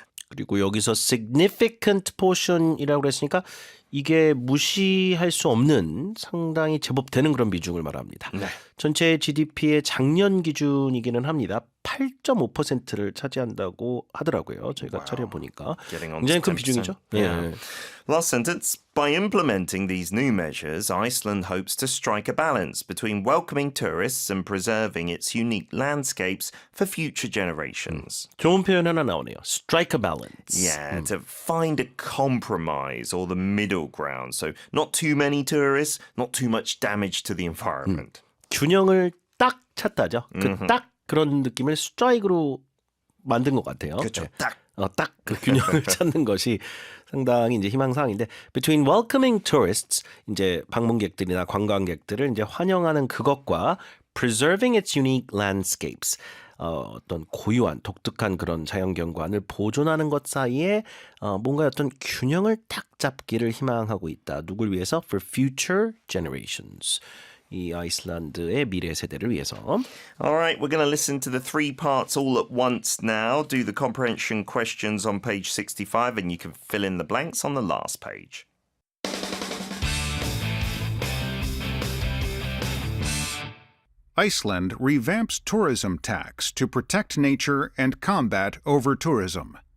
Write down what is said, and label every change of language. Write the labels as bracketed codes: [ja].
[ko] 그리고 여기서 significant portion이라고 그랬으니까 이게 무시할 수 없는 상당히 제법 되는 그런 비중을 말합니다. 네. 전체 GDP의 작년 기준이기는 합니다. 8.5%를 차지한다고 하더라고요. 저희가 차려보니까. [en] Getting on [ko] 굉장히 [en] to [ko] 큰 비중이죠. [en] 10%. Yeah. Last sentence. By implementing these new measures, Iceland hopes to strike a balance between welcoming tourists and preserving its unique landscapes for future generations. [ko] 좋은 표현 하나 나오네요. [en] Strike a balance. Yeah, to find a compromise or the middle ground. So not too many tourists, not too much damage to the environment. [ko] 균형을 딱 찾다죠. 그 딱 그런 느낌을 스트라이크로 만든 것 같아요. 그렇죠. 네. 딱. 딱 그 균형을 찾는 것이 상당히 이제 희망사항인데 [en] between welcoming tourists [ko] 이제 방문객들이나 관광객들을 이제 환영하는 그것과 [en] preserving its unique landscapes [ko] 어떤 고유한 독특한 그런 자연경관을 보존하는 것 사이에 뭔가 어떤 균형을 딱 잡기를 희망하고 있다. 누굴 위해서? [en] For future generations. [ko] 이 아이슬란드의 미래 세대를 위해서. [en] All right, we're going to listen to the three parts all at once now. Do the comprehension questions on page 65 and you can fill in the blanks on the last page. Iceland revamps tourism tax to protect nature and combat over-tourism.